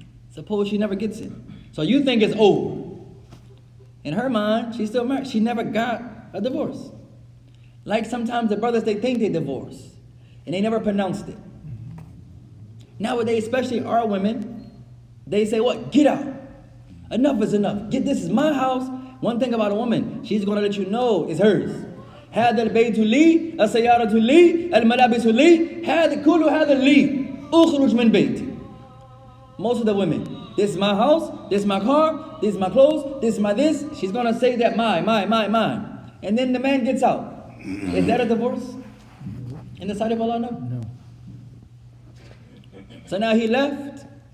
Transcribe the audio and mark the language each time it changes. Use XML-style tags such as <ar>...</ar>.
<en>Suppose she never gets it. So you think it's over. In her mind, she's still married. She never got a divorce. Like sometimes the brothers, they think they divorced. And they never pronounced it. Nowadays, especially our women, they say what? Get out. Enough is enough. This is my house. One thing about a woman, she's going to let you know it's hers.</en> <ar>هذا البيت لي السيارة لي الملابس لي هذا كله هذا لي أخرج من بيتي.</ar> <en>Most of the women, this is my house, this is my car, this is my clothes, this is my this. She's going to say that mine. And then the man gets out. Is that a divorce? In the sight of Allah, no? No. So now he left.</en>